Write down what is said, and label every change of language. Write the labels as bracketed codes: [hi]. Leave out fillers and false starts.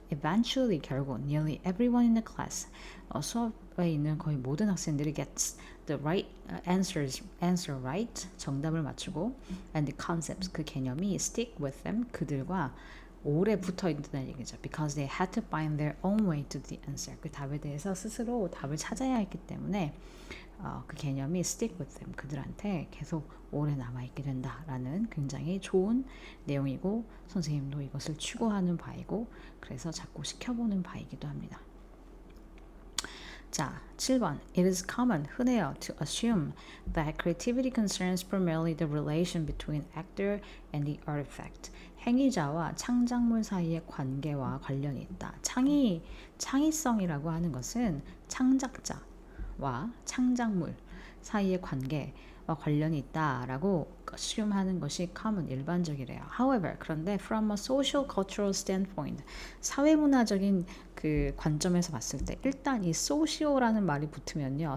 [en] Eventually [ko] 결국 [en] nearly everyone in the class [ko] 수업에 있는 거의 모든 학생들이 [en] gets the right answer right [ko] 정답을 맞추고 [en] and the concepts [ko] 그 개념이 [en] stick with them [ko] 그들과 오래 붙어 있다는 얘기죠. [en] Because they had to find their own way to the answer. [ko] 그 답에 대해서 스스로 답을 찾아야 했기 때문에 그 개념이 [en] stick with them. [ko] 그들한테 계속 오래 남아있게 된다라는 굉장히 좋은 내용이고 선생님도 이것을 추구하는 바이고 그래서 자꾸 시켜보는 바이기도 합니다. 자, 7번. [en] It is common, [ko] 흔해요, [en] to assume that creativity concerns primarily the relation between actor and the artifact. [ko] 행위자와 창작물 사이의 관계와 관련이 있다. 창의성이라고 하는 것은 창작자와 창작물 사이의 관계와 관련이 있다라고 assume하는 것이 common, 일반적이래요. [en] However, [ko] 그런데 [en] from a social cultural standpoint, [ko] 사회문화적인 그 관점에서 봤을 때 일단 이 social라는 말이 붙으면요.